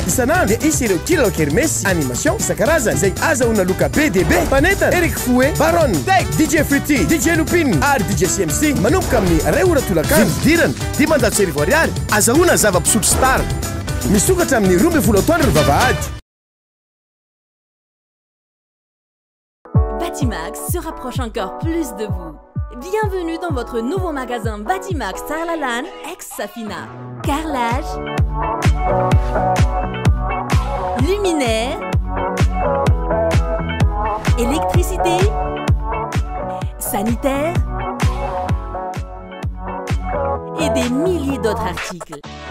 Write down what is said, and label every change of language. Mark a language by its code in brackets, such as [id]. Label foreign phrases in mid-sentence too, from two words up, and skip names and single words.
[mg] Isanandro dia isy ireo kilo kermesy animation isan-karazany izay azahoana loka BDB, Paneta, Eric Fouet, Baron, Tech, DJ Fruity, DJ Lupin ary DJ CMC manomboka amin'ny ora tolakany dirana 500 ariary azahoana zava-pisotro Star misokatra amin'ny 12 taona vavahady. [fr] Batimax se rapproche encore plus de vous. Bienvenue dans votre nouveau magasin Batimax Sarlalan, ex-Safina. Carrelage, luminaire, électricité, sanitaire et des milliers d'autres articles.